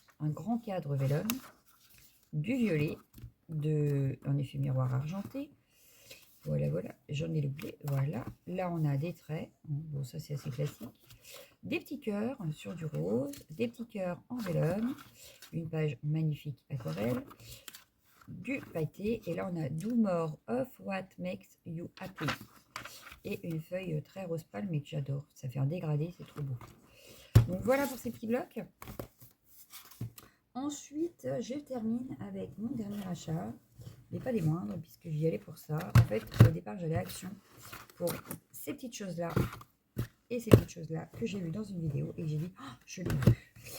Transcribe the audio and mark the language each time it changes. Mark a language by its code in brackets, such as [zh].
[fr] Un grand cadre vélum. Du violet, en effet miroir argenté. Voilà, voilà, j'en ai oublié. Voilà, là on a des traits. Bon, ça c'est assez classique. Des petits cœurs sur du rose, des petits cœurs en vélum, une page magnifique aquarelle, du pailleté. Et là on a [en] Do More of What Makes You Happy. [fr] Et une feuille très rose pâle, mais que j'adore. Ça fait un dégradé, c'est trop beau. Donc voilà pour ces petits blocs. Ensuite, je termine avec mon dernier achat, mais pas des moindres, puisque j'y allais pour ça. En fait, au départ, j'allais à Action pour ces petites choses-là et ces petites choses-là que j'ai vues dans une vidéo et j'ai dit, oh, je l'ai vu.